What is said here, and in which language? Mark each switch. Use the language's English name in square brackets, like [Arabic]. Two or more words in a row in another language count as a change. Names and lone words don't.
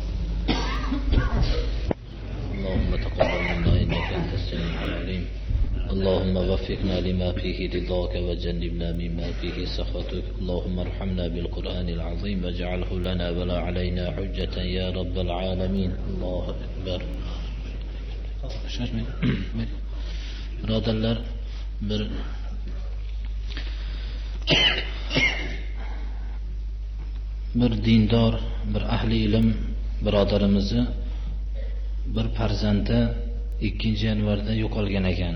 [Arabic] اللهم تقبل منا إنك أنت السميع العليم. اللهم وفقنا لما فيه رضاك وجنبنا مما فيه سخطك. اللهم ارحمنا بالقرآن العظيم واجعله لنا ولا علينا حجة يا رب العالمين. الله أكبر. [Uzbek] birodarlar, bir dindor, bir ahli ilm birodarimizni bir farzandi 2 yanvarda yo'qolgan ekan.